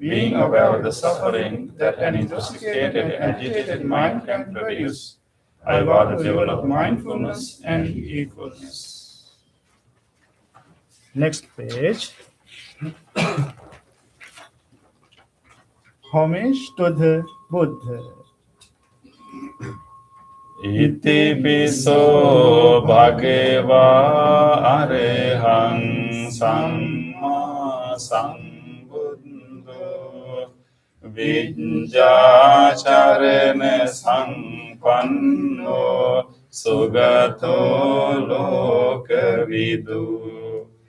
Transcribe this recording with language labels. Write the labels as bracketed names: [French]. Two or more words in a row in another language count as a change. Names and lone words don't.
[English] being aware of the suffering that an intoxicated and agitated mind can produce. I vow to develop mindfulness and heedfulness. Next page. Homage to the Buddha. [Pali] Iti piso bhagava arehang samma sambuddho vijjacharana sampanno sugato lokavidu